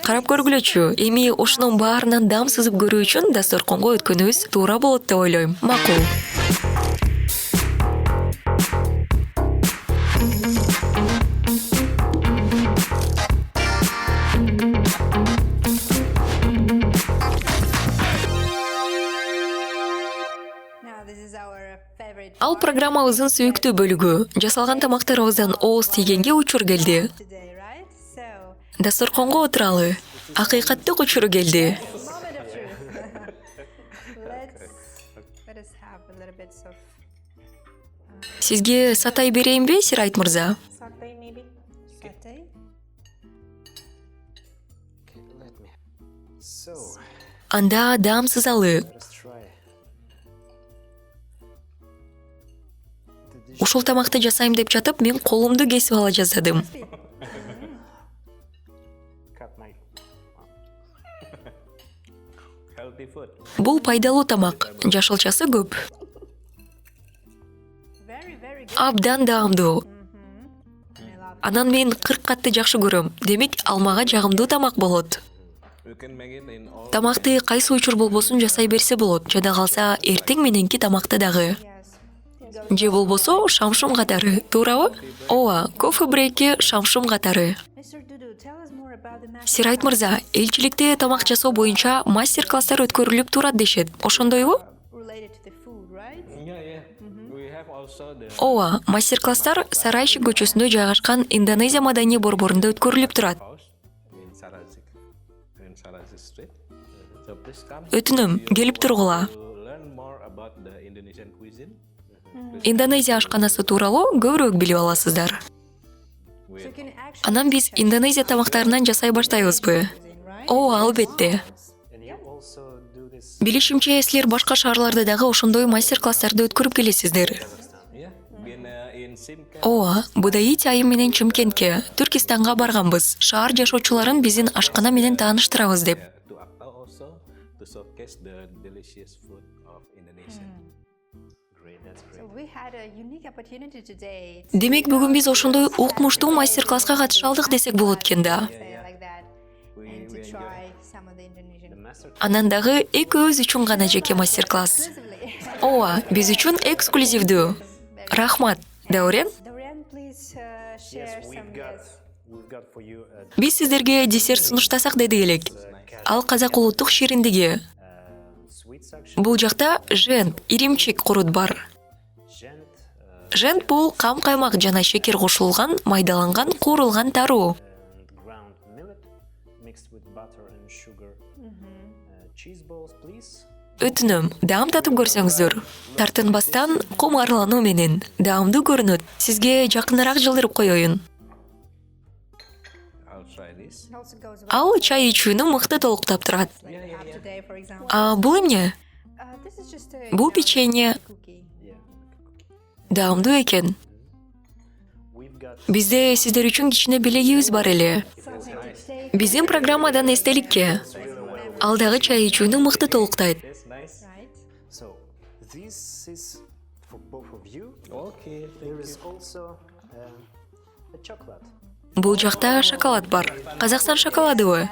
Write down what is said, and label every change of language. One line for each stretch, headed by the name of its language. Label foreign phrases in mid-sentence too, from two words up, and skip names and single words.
Kyrgyz: Карап көргүлөчү. Эми ошонун баарынан дам сызып көрүү үчүн дасторконго өткөнүбүз туура болот деп ойлойм. Макул.
English: Now this is our favorite
Kyrgyz: Ал программабыздын сүйүктүү бөлүгү. Жасалган тамактарыбыздан ооз тийгенге учур келди.
English: today, right? So,
Kyrgyz: Дасторконго отуралы. Акыйкаттык учуру келди.
English: moment of truth. Let us have a little bit of
Kyrgyz: Сизге сатай берейинби, Сирайт мырза?
English: satay maybe. Satay. Okay, let me. So,
Kyrgyz: Анда дам сызалы.
English: let's try. The dish
Kyrgyz: Ушул тамакты жасайм деп жатып, мен колумду кесип ала жаздадым.
English: cut my. Healthy food.
Kyrgyz: Бул пайдалуу тамак. Жашылчасы көп.
English: Very good.
Kyrgyz: Абдан даамдуу.
English: I love
Kyrgyz: Анан мен 40 катты жакшы көрөм. Демек, алмага жагымдуу тамак болот.
English: We can make it in all.
Kyrgyz: Тамакты кайсы учур болбосун жасай берсе болот. Жада калса, эртең мененки тамакты дагы.
English: yes.
Kyrgyz: Же болбосо, шамшум катары. Туурабы? Ооба, кофе брейки шамшум катары.
English: Mr. Dudu, tell us more about the master
Kyrgyz: Сирайт мырза, элчиликте тамак жасоо боюнча мастер-класстар өткөрүлүп турат дешет. Ошондойбу?
English: related to the food, right? Yeah. We have also the
Kyrgyz: Ооба, мастер-класстар Сарайши көчөсүндө жайгашкан Индонезия маданий борборунда өткөрүлүп турат.
English: house in Sarazik Street. So please come
Kyrgyz: Өтүнөм, келип тургула.
English: to learn more about the Indonesian cuisine.
Kyrgyz: Индонезия ашканасы тууралуу көбүрөөк билип аласыздар.
English: So can you actually
Kyrgyz: Анан биз Индонезия тамактарынан жасай баштайбызбы?
English: cuisine, right?
Kyrgyz: Ооба, албетте.
English: And you also do this.
Kyrgyz: Билишимче, силер башка шаарларда дагы ошондой мастер-класстарды өткөрүп келесиздер.
English: Yeah, in Simca.
Kyrgyz: Ооба, Будаити айым менен Чымкентке, Түркистанга барганбыз. Шаар жашоочуларын биздин ашкана менен тааныштырабыз деп.
English: To Aktau also to showcase the delicious food of Indonesia. Great, that's great. So we had a unique opportunity today
Kyrgyz: Демек, бүгүн биз ошондой укмуштуу мастер-класска катыша алдык десек болот экен да.
English: to say like that and to try some of the Indonesian The master
Kyrgyz: Анан дагы экөөбүз үчүн гана жеке мастер-класс.
English: exclusively.
Kyrgyz: Ооба, биз үчүн эксклюзивдүү. Рахмат, Даурен.
English: Dorian, please yes, share we've some got yes. we've got for you a
Kyrgyz: Биз сиздерге десерт сунуштасак дедик элек. Ал казак улуттук шириндиги.
English: sweet section,
Kyrgyz: Бул жакта жент, иримчик курут бар.
English: gent,
Kyrgyz: Жент бул кам каймак жана шекер кошулган, майдаланган, куурулган таруу.
English: and ground millet mixed with butter and sugar. Cheese balls, please.
Kyrgyz: Өтүнөм, даам татып көрсөңүздөр. Тартынбастан, кумарлануу менен. Даамдуу көрүнөт. Сизге жакыныраак жылдырып коеюн.
English: I'll try this. It also goes well Ал чай ичүүнү мыкты толуктап турат. like we have today, for example.
Kyrgyz: Бул эмне?
English: This is just a
Kyrgyz: Бул печенье.
English: cookie. Yeah.
Kyrgyz: Даамдуу экен.
English: We've got
Kyrgyz: Бизде сиздер үчүн кичине белегибиз бар эле.
English: Something to take,
Kyrgyz: Биздин программадан эстеликке. Ал дагы чай ичүүнү мыкты толуктайт.
English: That's nice. right? so this is for both of you. Okay. There is also a chocolate.
Kyrgyz: Бул жакта шоколад бар. Казакстан шоколадыбы?